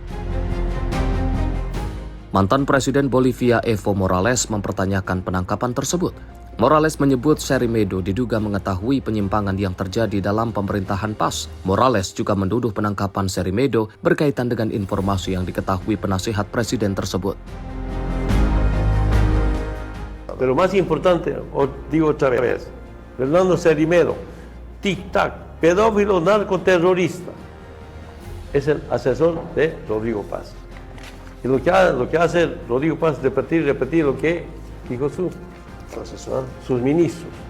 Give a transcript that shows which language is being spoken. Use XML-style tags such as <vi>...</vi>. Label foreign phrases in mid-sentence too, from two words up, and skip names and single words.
<id>Mantan Presiden Bolivia Evo Morales mempertanyakan penangkapan tersebut. Morales menyebut Querimedo diduga mengetahui penyimpangan yang terjadi dalam pemerintahan Paz. Morales juga menuduh penangkapan Querimedo berkaitan dengan informasi yang diketahui penasihat presiden tersebut.</id> <es>Pero más importante, os digo otra vez, Fernando Querimedo, tic-tac, pedófilo, narcoterrorista, es el asesor de Rodrigo Paz. Y lo que hace Rodrigo Paz es repetir lo que dijo su asesor, sus ministros.</es>